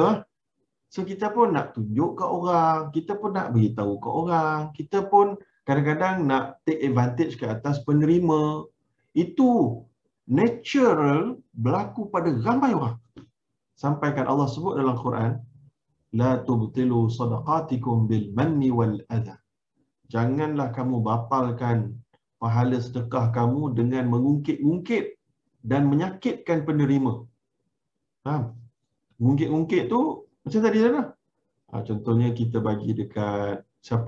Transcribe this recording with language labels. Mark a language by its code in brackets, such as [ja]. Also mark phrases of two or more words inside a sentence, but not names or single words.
[ms] So kita pun nak tunjuk ke orang, kita pun nak beritahu ke orang, kita pun kadang-kadang nak [en] take advantage [ms] ke atas penerima. Itu natural berlaku pada ramai orang. Sampaikan Allah sebut dalam Quran, [ar] لا تبطلوا صدقاتكم بالمن والأذى. [ms] Janganlah kamu batalkan pahala sedekah kamu dengan mengungkit-ungkit dan menyakitkan penerima. Faham? Mengungkit-ungkit tu macam tadi dah. Contohnya kita bagi dekat siapa?